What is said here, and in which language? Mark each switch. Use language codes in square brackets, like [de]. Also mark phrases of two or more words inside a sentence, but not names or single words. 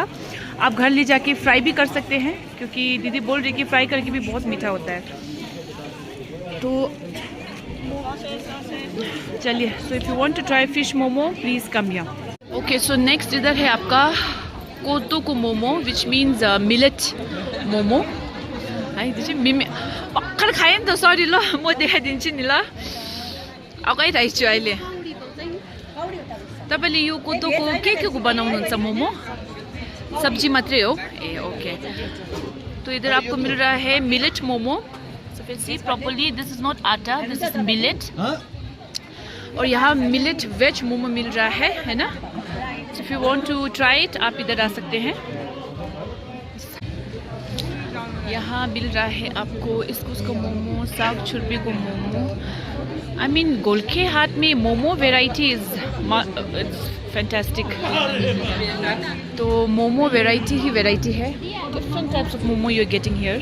[hi] आप घर ले जाके फ्राई भी कर सकते हैं, क्योंकि दीदी बोल रही कि फ्राई करके भी बहुत मीठा होता है। तो चलिए, [en] so if you want to try fish momo please come here. okay, so next [hi] इधर है आपका कोतोको मोमो, [en] which means millet momo [hi] है। [ne] त्यो चाहिँ मिमी भर्खर खाएँ नि त, सरी ल, म देखाइदिन्छु नि ल। अगाइरहेको छु अहिले। तपाईँले यो कोदोको के को बनाउनुहुन्छ मोमो? सब्जी मात्रै हो ए? ओके। [hi] तो इधर आपको मिल रहा है मिलेट मोमो। [en] so phir see properly, this is not atta, this is millet. [hi] और यहाँ [en] millet veg momo [hi] मिल रहा है ना। [en] so if you want to try it, [hi] आप इधर आ सकते हैं। यहाँ मिल रहा है आपको इसको मोमो, साग छुरपी को मोमो। [en] I mean Golkhe Haat में momo variety is fantastic. [hi] तो मोमो वेराइटी ही वेराइटी है, [en] डिफरेंट टाइप्स ऑफ मोमो यू आर गेटिंग हियर।